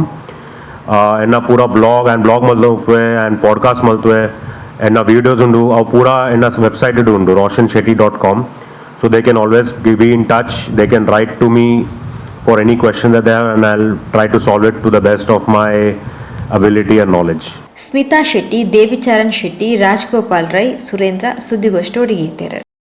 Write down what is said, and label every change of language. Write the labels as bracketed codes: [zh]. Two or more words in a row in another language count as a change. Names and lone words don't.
[tcy] And a pura blog and blog maltwe and podcast maltwe and a videos undu a pura [en] in a website [tcy] undu roshanshetty.com. [en] So they can always be in touch. They can write to me for any question that they have, and I'll try to solve it to the best of my ability and knowledge. [kn] ಸ್ಮಿತಾ ಶೆಟ್ಟಿ, ದೇವಿಚರಣ್ ಶೆಟ್ಟಿ, ರಾಜ್ಗೋಪಾಲ್ ರೈ, ಸುರೇಂದ್ರ ಸುದ್ದಿಗೋಷ್ಠಿ ಒಡಗಿದ್ದಾರೆ.